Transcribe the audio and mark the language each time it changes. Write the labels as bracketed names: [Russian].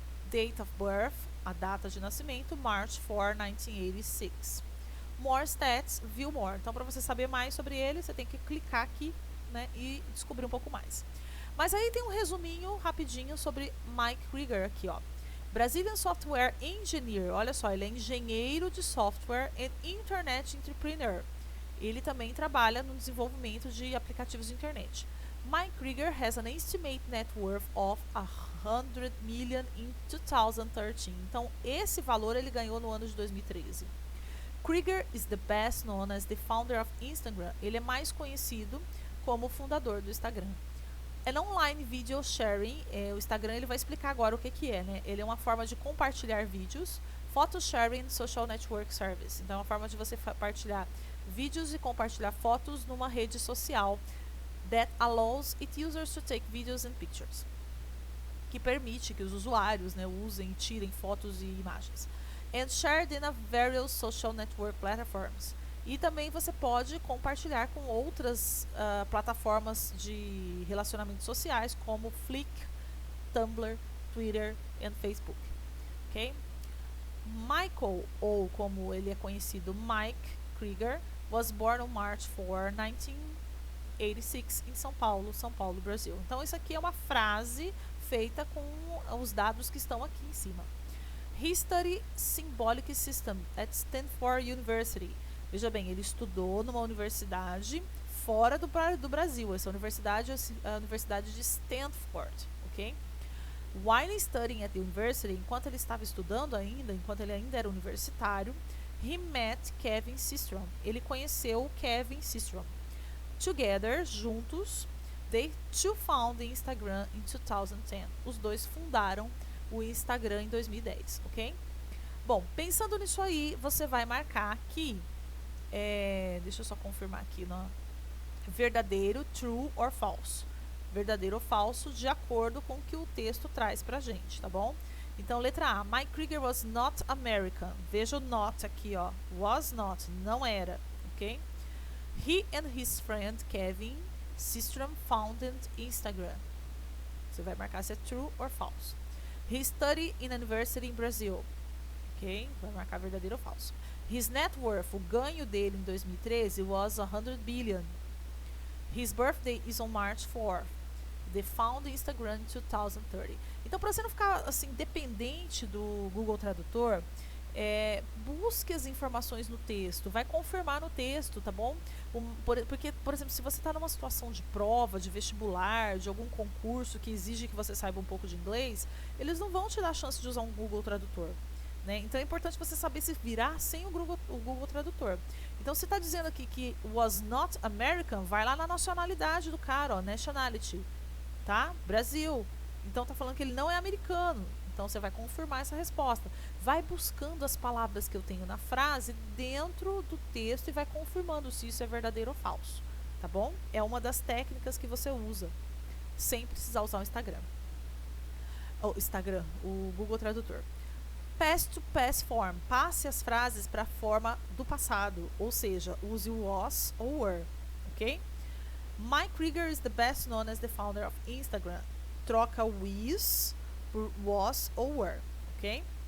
[English] Date of birth, [Portuguese] a data de nascimento, March 4, 1986. [English] More stats, view more. [Portuguese] Então, para você saber mais sobre ele, você tem que clicar aqui, né, e descobrir um pouco mais. Mas aí tem um resuminho rapidinho sobre Mike Krieger aqui, ó. [English] Brazilian Software Engineer. [Portuguese] Olha só, ele é engenheiro de software e Internet Entrepreneur. Ele também trabalha no desenvolvimento de aplicativos de internet. [English] Mike Krieger has an estimated net worth of 100 million in 2013. [Portuguese] Então, esse valor ele ganhou no ano de 2013. [English] Krieger is the best known as the founder of Instagram. [Portuguese] Ele é mais conhecido como fundador do Instagram. [English] An online video sharing, [Portuguese] o Instagram ele vai explicar agora o que é, né? Ele é uma forma de compartilhar vídeos, [English] photo sharing social network service. [Portuguese] Então, é uma forma de você compartilhar vídeos e compartilhar fotos numa rede social [English] that allows its users to take videos and pictures, [Portuguese] que permite que os usuários, né, usem e tirem fotos e imagens. [English] And shared in a various social network platforms. [Portuguese] E também você pode compartilhar com outras plataformas de relacionamentos sociais, como Flickr, Tumblr, Twitter e Facebook. Ok? Michael, ou como ele é conhecido, Mike Krieger, [English] was born on March 4, 1986, [Portuguese] em São Paulo, Brasil. Então, isso aqui é uma frase feita com os dados que estão aqui em cima. He studied Symbolic System at Stanford University. Veja bem, ele estudou numa universidade fora do Brasil. Essa universidade é a Universidade de Stanford, ok? [English] While studying at the university, [Portuguese] enquanto ele estava estudando ainda, enquanto ele ainda era universitário, [English] he met Kevin Systrom. [Portuguese] Ele conheceu Kevin Systrom. [English] Together, juntos, they two found the Instagram in 2010. [Portuguese] Os dois fundaram o Instagram em 2010, ok? Bom, pensando nisso aí, você vai marcar aqui, deixa eu só confirmar aqui, no verdadeiro, [English] true or false. [Portuguese] Verdadeiro ou falso, de acordo com o que o texto traz pra gente, tá bom? Então, letra A, Mike Krieger [English] was not American. [Portuguese] Veja o not aqui, ó. [English] Was not, [Portuguese] não era, [English] ok? He and his friend Kevin Systrom founded Instagram. [Portuguese] Você vai marcar se é [English] true or false. He studied in a university in Brazil. Ok? [Portuguese] Vai marcar verdadeiro ou falso. [English] His net worth, [Portuguese] o ganho dele em 2013, [English] was 100 billion. His birthday is on March 4th. They found Instagram in 2030. [Portuguese] Então, para você não ficar assim dependente do Google Tradutor, busque as informações no texto, vai confirmar no texto, tá bom? Porque, por exemplo, se você está numa situação de prova, de vestibular, de algum concurso que exige que você saiba um pouco de inglês, eles não vão te dar a chance de usar um Google Tradutor, né? Então é importante você saber se virar sem o Google Tradutor. Então, se está dizendo aqui que [English] was not American, [Portuguese] vai lá na nacionalidade do cara, ó, nationality, tá? Brasil. Então tá falando que ele não é americano. Então você vai confirmar essa resposta. Vai buscando as palavras que eu tenho na frase dentro do texto e vai confirmando se isso é verdadeiro ou falso, tá bom? É uma das técnicas que você usa sem precisar usar o Instagram. O Google Tradutor. [English] Past to past form. [Portuguese] Passe as frases para a forma do passado, ou seja, use o was ou were, ok? [English] Mike Krieger is the best known as the founder of Instagram. [Portuguese] Troca o is por was ou were, ok?